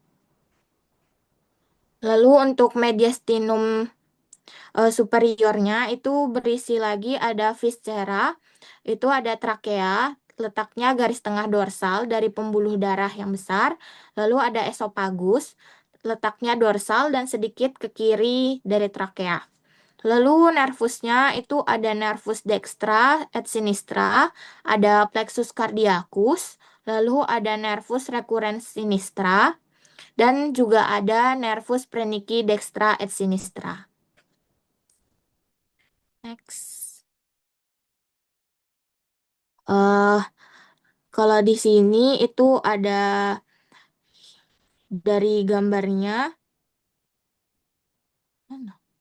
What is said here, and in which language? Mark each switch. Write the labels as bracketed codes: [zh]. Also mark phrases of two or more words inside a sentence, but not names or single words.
[id] Lalu untuk mediastinum superiornya itu berisi lagi ada viscera, itu ada trakea, letaknya garis tengah dorsal dari pembuluh darah yang besar, lalu ada esophagus, letaknya dorsal dan sedikit ke kiri dari trakea. Lalu nervusnya itu ada [la] nervus dextra et sinistra, [id] ada [la] plexus cardiacus, [id] lalu ada [la] nervus recurrens sinistra, [id] dan juga ada [la] nervus prenici dextra et sinistra. [id] Next. eh Kalau di sini itu ada dari gambarnya, mana?